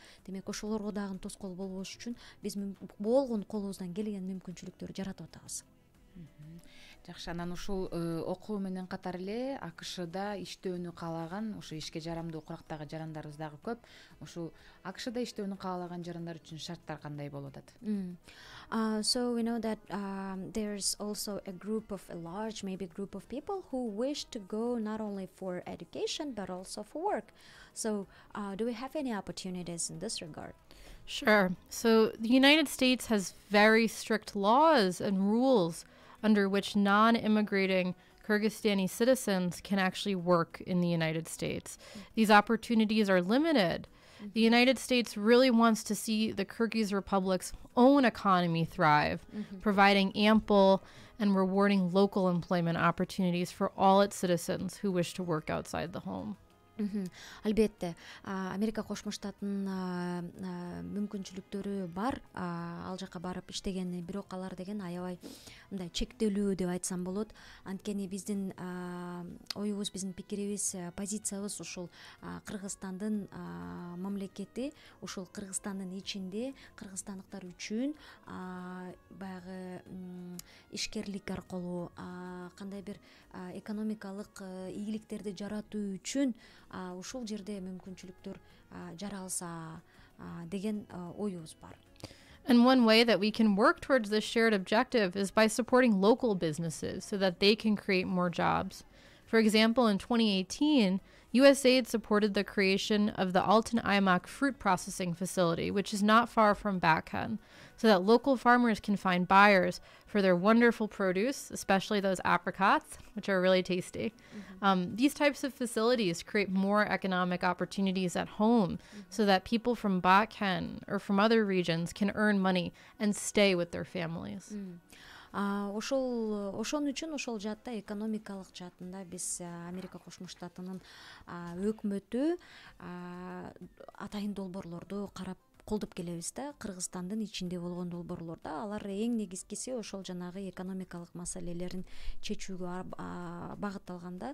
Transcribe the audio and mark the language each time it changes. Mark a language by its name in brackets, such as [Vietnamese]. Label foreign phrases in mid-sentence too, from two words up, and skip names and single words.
[Kyrgyz] Демек, ошолорго дагы тоскоол болбош үчүн биз болгон колубуздан келген мүмкүнчүлүктөрдү жаратып атабыз. Жакшы, анан ушул окуу менен катар эле АКШда иштөөнү каалаган, ушу ишке жарамдуу курактагы жарандарыбыз дагы көп. Ушул АКШда иштөөнү каалаган жарандар үчүн шарттар кандай болуп атат? [English] So we know that there's also a large group of people who wish to go not only for education but also for work. So do we have any opportunities in this regard? Sure. So the United States has very strict laws and rules under which non-immigrating Kyrgyzstani citizens can actually work in the United States. These opportunities are limited. The United States really wants to see the Kyrgyz Republic's own economy thrive, providing ample and rewarding local employment opportunities for all its citizens who wish to work outside the home. [Kyrgyz] Албетте, Америка Кошмо Штатынын мүмкүнчүлүктөрү бар, ал жака барып иштегени, бирок алар деген аябай мындай чектелүү деп айтсам болот. Анткени биздин оюбуз, биздин пикирибиз, позициябыз ушул Кыргызстандын мамлекети, ушул Кыргызстандын ичинде кыргызстандыктар үчүн баягы ишкерлик аркылуу кандай бир экономикалык ийгиликтерди жаратуу үчүн ушул жерде мүмкүнчүлүктөр жаралса деген оюбуз бар. [English] And one way that we can work towards this shared objective is by supporting local businesses so that they can create more jobs. For example, in 2018, USAID supported the creation of the Altın Aymak fruit processing facility, which is not far from Batken, so that local farmers can find buyers for their wonderful produce, especially those apricots, which are really tasty. These types of facilities create more economic opportunities at home so that people from Batken or from other regions can earn money and stay with their families. [Kyrgyz] Ошон үчүн ошол жаатта экономикалык жаатында биз Америка Кошмо Штатынын өкмөтү атайын долбоорлорду карап колдоп келебиз да. Кыргызстандын ичинде болгон долбоорлордо алар эң негизгиси ошол жанагы экономикалык маселелерин чечүүгө багытталганда.